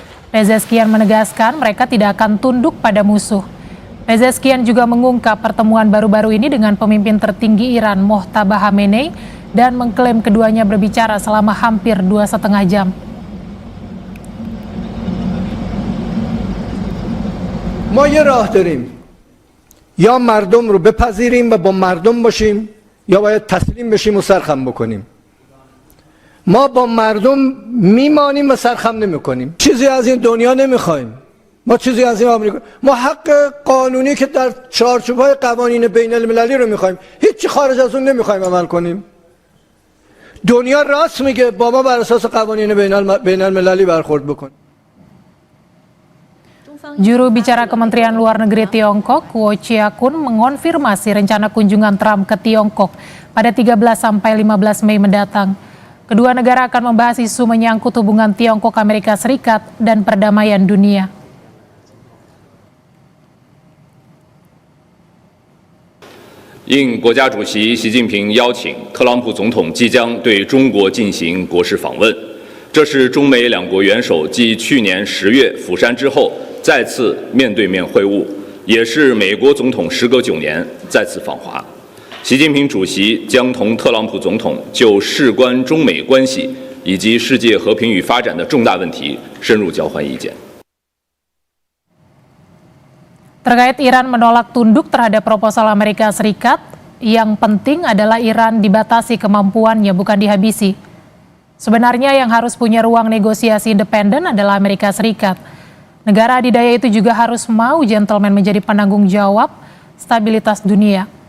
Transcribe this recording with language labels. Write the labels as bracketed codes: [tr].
[id] Pezeshkian menegaskan mereka tidak akan tunduk pada musuh. Pezeshkian juga mengungkap pertemuan baru-baru ini dengan pemimpin tertinggi Iran Mojtaba Khamenei dan mengklaim keduanya berbicara selama hampir 2,5 jam. [fa] ما یه راه داریم یا مردم رو بپذیریم و با مردم باشیم یا باید تسلیم بشیم و سرخم بکنیم. ما با مردم میمانیم و سرخم نمیکنیم. چیزی از این دنیا نمیخوایم. ما چیزی از این آمریکا، ما حق قانونی که در چارچوب‌های قوانین بین المللی رو میخوایم. هیچی خارج از اون نمیخوایم عمل کنیم. دنیا راست میگه با ما بر اساس قوانین بین المللی برخورد بکن. [id] Juru bicara Kementerian Luar Negeri Tiongkok, Guo Chiakun, mengonfirmasi rencana kunjungan Trump ke Tiongkok pada 13 sampai 15 Mei mendatang. Kedua negara akan membahas isu menyangkut hubungan Tiongkok-Amerika Serikat dan perdamaian dunia. [zh] 应国家主席习近平邀请，特朗普总统即将对中国进行国事访问。这是中美两国元首继去年10月釜山之后再次面对面会晤，也是美国总统时隔9年再次访华。习近平主席将同特朗普总统就事关中美关系以及世界和平与发展的重大问题深入交换意见。 [id] Terkait Iran menolak tunduk terhadap proposal Amerika Serikat, yang penting adalah Iran dibatasi kemampuannya, bukan dihabisi. Sebenarnya yang harus punya ruang negosiasi independen adalah Amerika Serikat. Negara adidaya itu juga harus mau gentleman menjadi penanggung jawab stabilitas dunia.